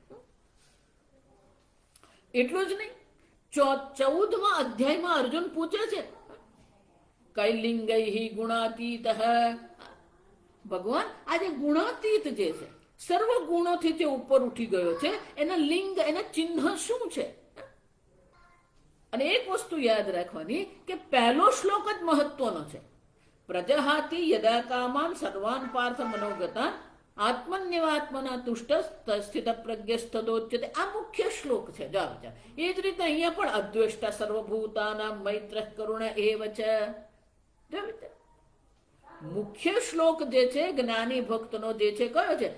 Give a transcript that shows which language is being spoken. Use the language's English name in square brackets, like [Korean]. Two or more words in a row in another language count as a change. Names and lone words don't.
[Gujarati] એટલું જ નહીં, 14મા અધ્યાયમાં અર્જુન પૂછે છે [Sanskrit] કૈલિંગૈ ગુણાતીત. [Gujarati] ભગવાન આજે ગુણાતીત જે છે, સર્વ ગુણોથી જે ઉપર ઉઠી ગયો છે, એના લિંગ, એના ચિહ્ન શું છે? અને એક વસ્તુ યાદ રાખવાની કે પહેલો શ્લોક જ મહત્વનો છે. [Sanskrit] પ્રજહાતિ યદા કામાન સર્વાન પાર્થ મનોગતાન આત્મન્યવાત્મના તુષ્ટ સ્થિત પ્રજ્ઞસ્તદોચ્યતે. [Gujarati] આ મુખ્ય શ્લોક છે. એ જ રીતે અહીંયા પણ [Sanskrit] અદ્વેષ્ટા સર્વભૂતાનાં મૈત્ર કરુણ એવ [Gujarati] છે. મુખ્ય શ્લોક જે છે જ્ઞાની ભક્તનો જે છે કયો છે?